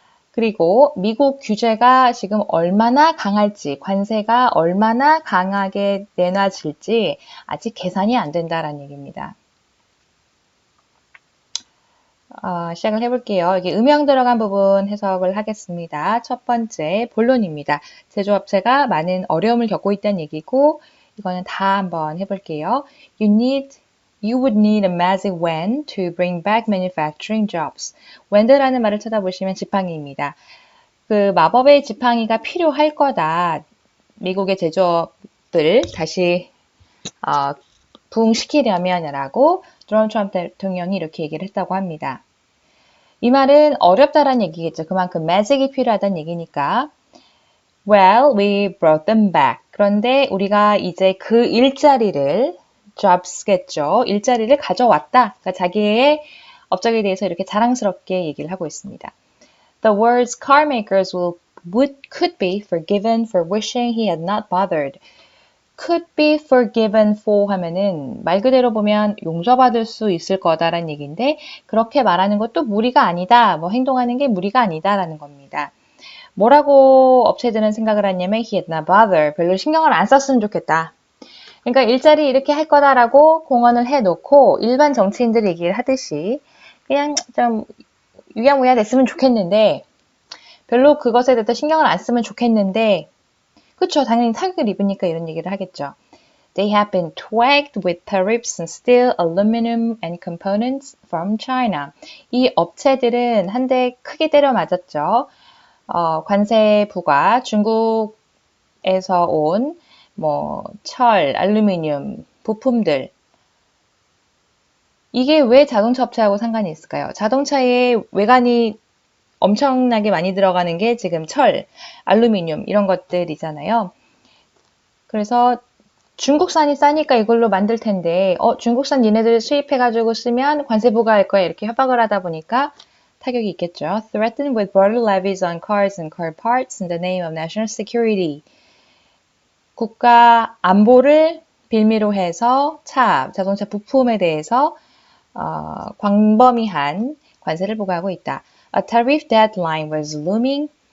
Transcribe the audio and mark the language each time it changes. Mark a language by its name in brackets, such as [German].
[Korean] 그리고 미국 규제가 지금 얼마나 강할지, 관세가 얼마나 강하게 내놔질지 아직 계산이 안 된다라는 얘기입니다. 시작을 해볼게요. 여기 음영 들어간 부분 해석을 하겠습니다. 첫 번째, 본론입니다. 제조업체가 많은 어려움을 겪고 있다는 얘기고 이거는 다 한번 해볼게요. [English] You would need a magic wand to bring back manufacturing jobs. [Korean] wand라는 말을 찾아보시면 지팡이입니다. 그 마법의 지팡이가 필요할 거다. 미국의 제조업들 다시 부흥시키려면이라고 도널드 트럼프 대통령이 이렇게 얘기를 했다고 합니다. 이 말은 어렵다라는 얘기겠죠. 그만큼 매직이 필요하다는 얘기니까. [English] Well, we brought them back. [Korean] 그런데 우리가 이제 그 일자리를 jobs겠죠. 일자리를 가져왔다. 그러니까 자기의 업적에 대해서 이렇게 자랑스럽게 얘기를 하고 있습니다. [English] The words car makers could be forgiven for wishing he had not bothered. could be forgiven for [Korean] 하면은 말 그대로 보면 용서받을 수 있을 거다라는 얘기인데 그렇게 말하는 것도 무리가 아니다. 행동하는 게 무리가 아니다라는 겁니다. 뭐라고 업체들은 생각을 하냐면 [English] he had not bothered. [Korean] 별로 신경을 안 썼으면 좋겠다. 그러니까 일자리 이렇게 할 거다라고 공언을 해놓고 일반 정치인들 얘기를 하듯이 그냥 좀 유야무야 됐으면 좋겠는데 별로 그것에 대해서 신경을 안 쓰면 좋겠는데 그쵸 당연히 타격을 입으니까 이런 얘기를 하겠죠. [English] They have been twagged with tariffs on steel, aluminum and components from China. [Korean] 이 업체들은 한 대 크게 때려 맞았죠. 관세 부과 중국에서 온 철, 알루미늄 부품들 이게 왜 자동차 업체하고 상관이 있을까요? 자동차의 외관이 엄청나게 많이 들어가는 게 지금 철, 알루미늄 이런 것들이잖아요. 그래서 중국산이 싸니까 이걸로 만들 텐데 중국산 얘네들 수입해가지고 쓰면 관세 부과할 거야 이렇게 협박을 하다 보니까 타격이 있겠죠. [English] Threatened with border levies on cars and car parts in the name of national security. [Korean] 국가 안보를 빌미로 해서 자동차 부품에 대해서 광범위한 관세를 부과하고 있다. [English] A tariff deadline was looming.